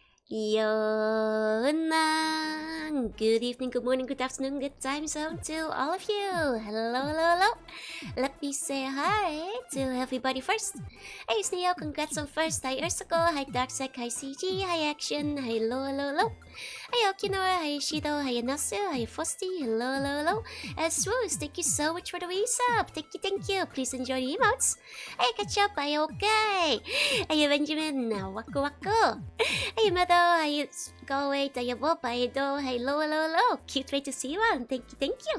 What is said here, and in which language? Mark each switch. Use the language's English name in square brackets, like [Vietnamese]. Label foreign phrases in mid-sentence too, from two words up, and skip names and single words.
[English] Jorunna. Good evening, good morning, good afternoon, good time zone to all of you. Hello, hello, hello. Let me say hi to everybody first. Hey, Sneo, congrats on first. Hi, Ursaco. Hi, Darksec. Hi, CG. Hi, Action. Hello, hello, hello. Hi, Okinora. Hi, Shido. Hi, Nasu. Hi, Frosty. Hello, hello, hello. Swoos, thank you so much for the resub. Thank you. Please enjoy the emotes. Hey, catch up. Hi, okay. Hey, Benjamin. Waku, waku. Hey, Meadow. Hi, go away. Hi, Bob. Hi, Do. Hello, hello, hello. Cute way to see you on. Thank you.